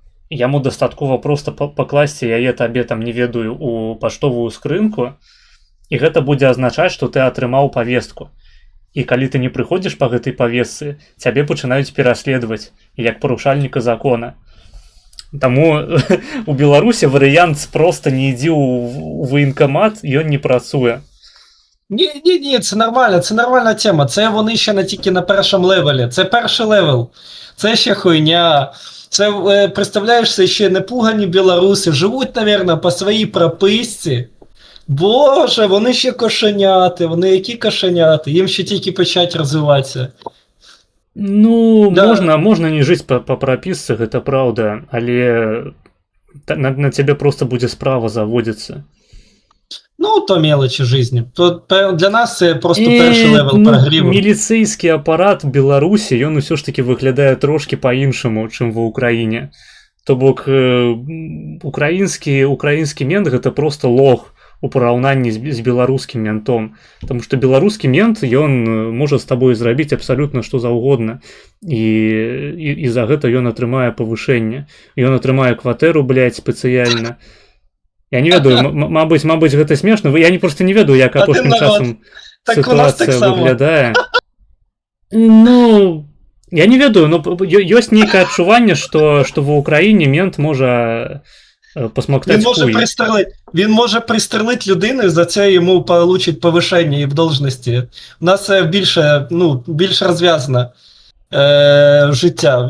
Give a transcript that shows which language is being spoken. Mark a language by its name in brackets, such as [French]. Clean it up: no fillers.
[Belarusian] Яму дастаткова проста пакласці яе табе, там, не ведаю, у паштовую скрынку, і гэта будзе азначаць, што ты атрымаў павестку. І калі ты не прыходзіш па гэтай павестцы, цябе пачынаюць пераследаваць, як парушальніка закона. Таму у Беларусі варыянт проста не ідзі ў ваенкамат, ён не працуе. [Ukrainian] Ні, це нормальна тема. Це вони ще тільки на першому левелі. Це перший левел. Це ще хуйня. Це, представляєш, ще непугані білоруси. Живуть, мабуть, по своїй прописці. Боже, вони ще кошеняти. Вони які кошеняти? Їм ще тільки почать розвиватися. Ну, да. [Belarusian] можна не жыць па прапісцы, гэта праўда, але на цябе проста будзе справа заводзіцца. [Ukrainian] Ну, то мелочі жизни. То для нас це просто перший левел прогріву. [Belarusian] Міліцейскі апарат Беларусі, ён усё ж таки выглядае трошки па-іншаму, чым ва Ўкраіне. То бок, украінскі мент гэта просто лох у параўнанні з беларускім ментом. Таму што беларускі мент, ён можа з табой зрабіць абсалютна што заўгодна. І за гэта ён атрымае павышэнне. Ён атрымае кватэру, блядь, спецыяльна. Я не ведаю, мабыць, гэта смешна. Я просто не ведаю, як апошнім часам сітуацыя выглядае. Ну, я не ведаю, но ёсць нейкае адчуванне, што ва Ўкраіне мент можа посмоктать хуй. [Ukrainian] Він може пристрелити людину, і за це йому получить повишення і в должності. У нас більш розв'язане життя.